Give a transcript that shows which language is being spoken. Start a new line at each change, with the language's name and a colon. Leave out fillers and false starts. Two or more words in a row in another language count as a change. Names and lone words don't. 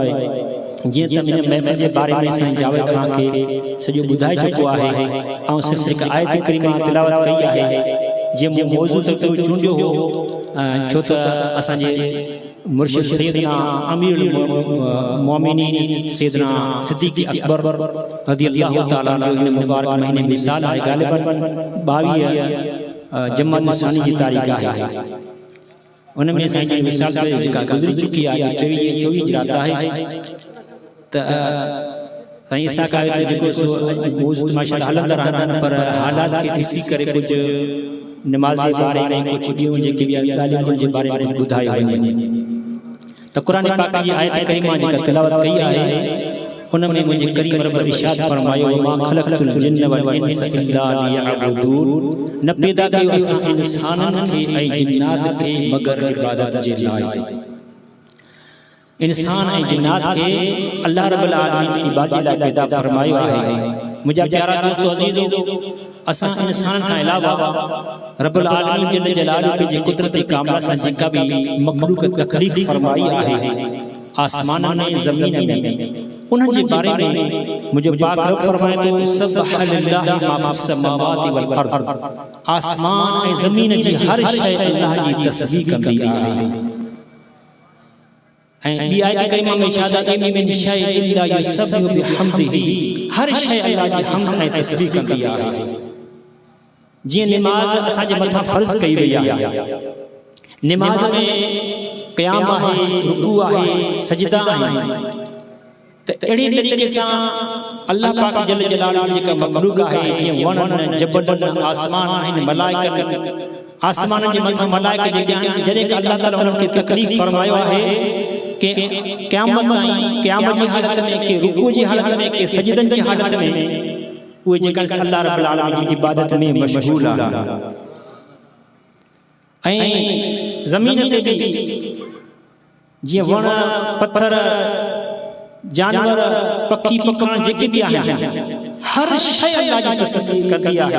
Sindhi: जीअं त हिन महफ़िल जे बारे में साईं जावेद तव्हांखे सॼो ॿुधाए चुको आहे ऐं सिर्फ़ु जेका आयत करीमा तिलावत कई आहे जीअं मूं मौज़ू त चूंडियो हो छो त असांजे मुर्शिद सैयदना अमीरुल मोमिनीन सैयदना सिद्दीक़ अकबर
Arabic: رضي الله تعالى
Sindhi: जो इन मुबारक महीने में साल आहे। ग़ालिबन 22 जमात सानी जी तारीख़ आहे। उन में साईं जी मिसाल जेका गुज़री चुकी आहे 24 जी रात आहे त साईं इसा का जेको सो मौजूद माशाअल्लाह हलंदा रहंदा पर हालात के ॾिसी करे कुछ नमाज जे बारे में कुछ ॿियूं जेके बि ॻाल्हियूं जे बारे में ॿुधायो वञे त क़ुरान पाक जी आयत करीमा जेका तिलावत कई आहे उन में मुझे करीम रब इरशाद फरमायो
Arabic: ما خلقت الجن والإنس إلا ليعبدون.
Sindhi: न पैदा कयो असां इंसाननि खे ऐं जिन्नात खे मगर इबादत जे लाइ। इंसान ऐं जिन्नात खे अल्लाह
Arabic: رب العالمين
Sindhi: इबादत लाइ पैदा फरमायो आहे। मुंहिंजा प्यारा दोस्तों अज़ीज़ो, असां इंसान खां अलावा
Arabic: رب العالمين جل جلاله
Sindhi: पंहिंजे कुदरती कामिला सां जेका बि मखलूक तकलीफ़ फरमाई आहे आसमान में ज़मीन में उन्हनि जे बारे में मुझे पाक रब फरमाए तो
Arabic: سبح لله ما في السماوات والأرض.
Sindhi: आसमान ऐं ज़मीन जी हर शइ अल्लाह जी तस्बीह कंदी आहे। ऐं ॿी आयत करीमा में इरशाद आहे
Arabic: من شيء إلا يسبح بحمده.
Sindhi: हर शइ अल्लाह जी हम्द ऐं तस्बीह कंदी आहे। जीअं नमाज़ असांजे मथां फ़र्ज़ कई वई आहे। नमाज़ में क़याम आहे, रुकू आहे, सजदा आहिनि। त अहिड़े तरीक़े सां अल्लाह पाक
Arabic: جل جلاله
Sindhi: जेका मखलूक आहे जीअं वणनि, जबलनि, आसमान आहिनि, मलाइका आसमान जे मथां मलाइका जेके आहिनि जॾहिं अल्लाह ताला उन्हनि खे तकलीफ़ फरमायो आहे कि क़यामत ताईं क़यामत जी हालत में के रुकू जी हालत में के सजदनि जी हालत में उहे जेका अल्लाह
Arabic: رب العالمين
Sindhi: जी इबादत में मशगूल आहे। ऐं ज़मीन ते भी जीअं वण पत्थर जानवर पखी पखण जेके भी आहिनि हर शइ अल्लाह जी तस्बीह कंदी आहे।